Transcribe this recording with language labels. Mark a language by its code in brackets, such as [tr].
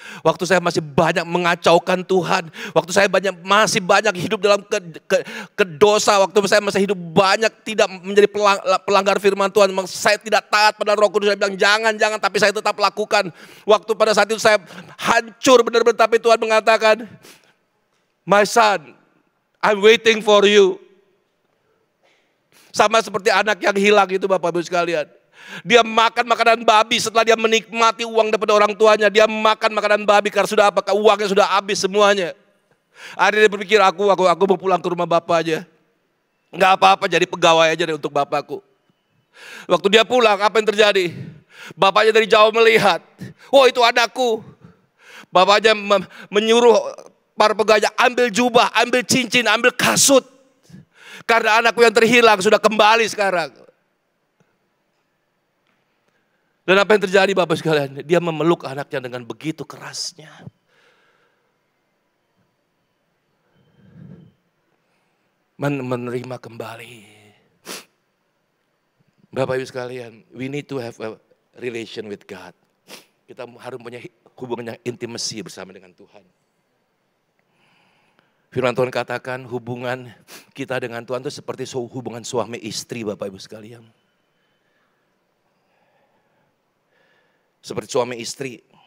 [id] Waktu saya masih banyak mengacaukan Tuhan. Waktu saya masih banyak hidup dalam kedosa. Waktu saya masih hidup banyak tidak menjadi pelanggar firman Tuhan. Saya tidak taat pada Roh Kudus. Saya bilang jangan, tapi saya tetap lakukan. Waktu pada saat itu saya hancur benar-benar. Tapi Tuhan mengatakan, [en] my son, I'm waiting for you. [id] Sama seperti anak yang hilang itu Bapak Ibu sekalian. Dia makan makanan babi setelah dia menikmati uang daripada orang tuanya. Dia makan makanan babi karena sudah apa? Uangnya sudah habis semuanya. Akhirnya dia berpikir aku mau pulang ke rumah bapak aja. Enggak apa-apa jadi pegawai aja deh untuk bapakku. Waktu dia pulang apa yang terjadi? Bapaknya dari jauh melihat. Oh itu anakku. Bapaknya menyuruh para pegawai ambil jubah, ambil cincin, ambil kasut. Karena anakku yang terhilang sudah kembali sekarang. Dan apa yang terjadi Bapak sekalian? Dia memeluk anaknya dengan begitu kerasnya. Menerima kembali. Bapak Ibu sekalian, [en] we need to have a relation with God. [id] Kita harus punya hubungan yang intimacy bersama dengan Tuhan. Firman Tuhan katakan hubungan kita dengan Tuhan itu seperti hubungan suami istri Bapak Ibu sekalian. Seperti suami istri.